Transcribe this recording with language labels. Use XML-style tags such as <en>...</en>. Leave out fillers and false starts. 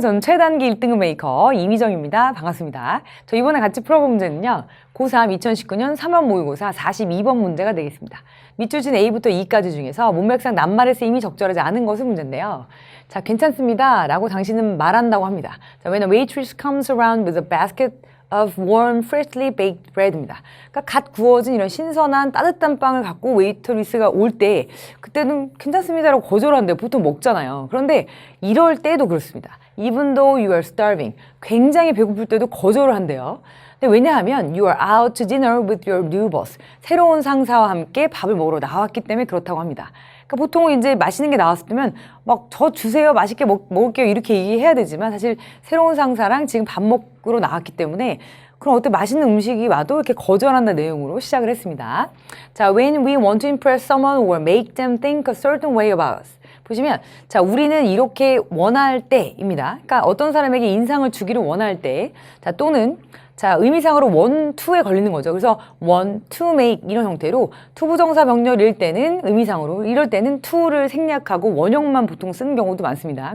<ko>저는 최단기 1등급 메이커 이미정입니다. 반갑습니다. 저 이번에 같이 풀어볼 문제는요. 고3 2019년 3월 모의고사 42번 문제가 되겠습니다. 밑줄 친 A부터 E까지 중에서 문맥상 낱말의 쓰임이 적절하지 않은 것은 문제인데요. 자, 괜찮습니다. 라고 당신은 말한다고 합니다.</ko> <en>자, when a waitress comes around with a basket of warm, freshly baked bread입니다.</en> <ko>그러니까 갓 구워진 이런 신선한 따뜻한 빵을 갖고 웨이터리스가 올 때 그때는 괜찮습니다라고 거절하는데 보통 먹잖아요. 그런데 이럴 때도 그렇습니다.</ko> <en>Even though you are starving.</en> <ko>굉장히 배고플 때도 거절을 한대요. 근데 왜냐하면</ko> <en>you are out to dinner with your new boss.</en> <ko>새로운 상사와 함께 밥을 먹으러 나왔기 때문에 그렇다고 합니다. 그러니까 보통 이제 맛있는 게 나왔을 때면 막 저 주세요, 맛있게 먹을게요 이렇게 얘기해야 되지만 사실 새로운 상사랑 지금 밥 먹으러 나왔기 때문에 그럼 어때 맛있는 음식이 와도 이렇게 거절한다는 내용으로 시작을 했습니다.</ko> <en>자, when we want to impress someone or make them think a certain way about us.</en> <ko>보시면 자, 우리는 이렇게 원할 때입니다. 그러니까 어떤 사람에게 인상을 주기를 원할 때, 자, 또는 자, 의미상으로 want to에 걸리는 거죠. 그래서</ko> <en>want to make</en> <ko>이런 형태로 투부정사 병렬일 때는 의미상으로, 이럴 때는 to를 생략하고 원형만 보통 쓰는 경우도 많습니다.</ko>